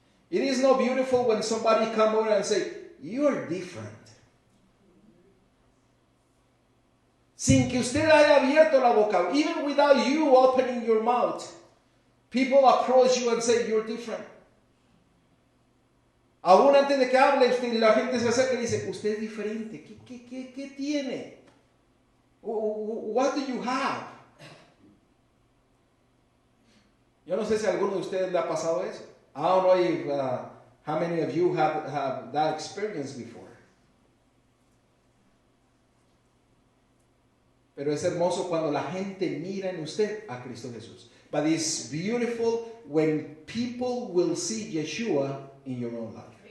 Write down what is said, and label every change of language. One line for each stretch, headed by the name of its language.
English: It is not beautiful when somebody come over and say, you are different.
Spanish: Sin que usted haya abierto la boca,
English: even without you opening your mouth, people approach you and say, you're different.
Spanish: Aún antes de que hable, la gente se acerca y dice, usted es diferente. ¿Qué tiene?
English: What do you have?
Spanish: Yo no sé si a alguno de ustedes le ha pasado eso.
English: I don't know if, how many of you have that experience before.
Spanish: Pero es hermoso cuando la gente mira en usted a Cristo Jesús.
English: But it's beautiful when people will see Yeshua in your own life.